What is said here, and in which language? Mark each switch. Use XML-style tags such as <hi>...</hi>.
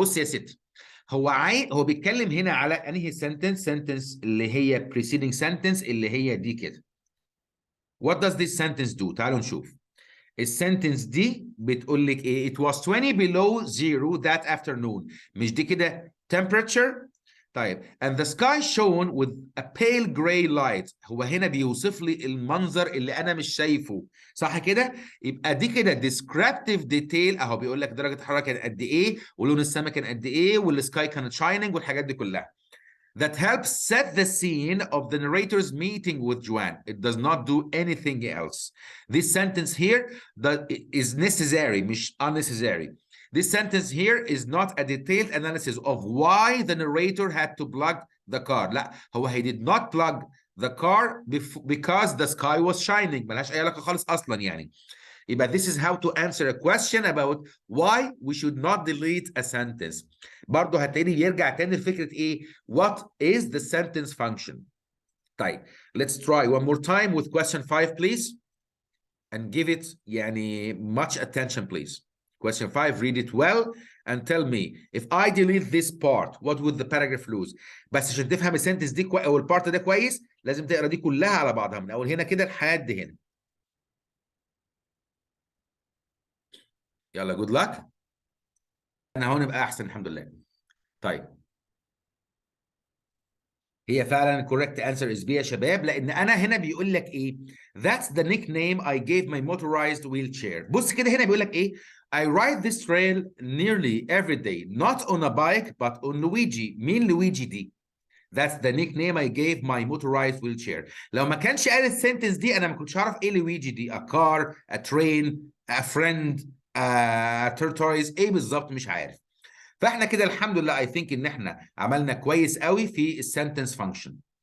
<ar>بص يا ستي، هو بيتكلم هنا على انهي سنتنس اللي هي preceding sentence اللي هي دي كده.</ar> <en>What does this sentence do؟</en> <ar>تعالوا نشوف. السنتنس دي بتقول لك ايه؟</ar> <en>It was 20 below zero that afternoon.</en> <ar>مش دي كده</ar> <en>temperature؟ طيب and the sky shone with a pale gray light.</en> <ar>هو هنا بيوصف لي المنظر اللي انا مش شايفه، صح كده؟ يبقى دي كده descriptive detail. اهو بيقول لك درجة الحرارة كانت قد ايه، ولون السماء كان قد ايه، والسكاي كانت shining، والحاجات دي كلها.</ar> <en>That helps set the scene of the narrator's meeting with Joanne. It does not do anything else. This sentence here is necessary, مش unnecessary. This sentence here is not a detailed analysis of why the narrator had to plug the car. لا، هو he did not plug the car because the sky was shining.</en> <ar>ملهاش أي علاقة خالص أصلا يعني.</ar> <en>يبقى this is how to answer a question about why we should not delete a sentence.</en> <ar>برضه هتلاقيني بيرجع تاني لفكرة ايه؟</ar> <en>What is the sentence function؟ طيب let's try one more time with question 5 please and give it يعني much attention please. Question 5, read it well and tell me if I delete this part what would the paragraph lose.</en> <ar>بس عشان تفهم السنتنس دي او البارت ده كويس لازم تقرا دي كلها على بعضها من اول هنا كده لحد هنا.</ar> <en>يلا good luck.</en> <ar>انا هون نبقى احسن الحمد لله. طيب هي فعلا</ar> <en>correct answer is B</en> <ar>يا شباب، لان انا هنا بيقول لك ايه؟</ar> <en>That's the nickname I gave my motorized wheelchair.</en> <ar>بص كده هنا بيقول لك ايه؟</ar> <en>I ride this trail nearly every day not on a bike but on Luigi.</en> <ar>مين لويجي دي؟</ar> <en>That's the nickname I gave my motorized wheelchair.</en> <ar>لو ما كانش قال السنتنس دي انا ما كنتش عارف ايه لويجي دي.</ar> <en>A car, a train, a friend, a tortoise،</en> <ar>ايه بالظبط مش عارف. فاحنا كده الحمد لله I think ان احنا عملنا كويس قوي في السنتنس فانكشن.</ar>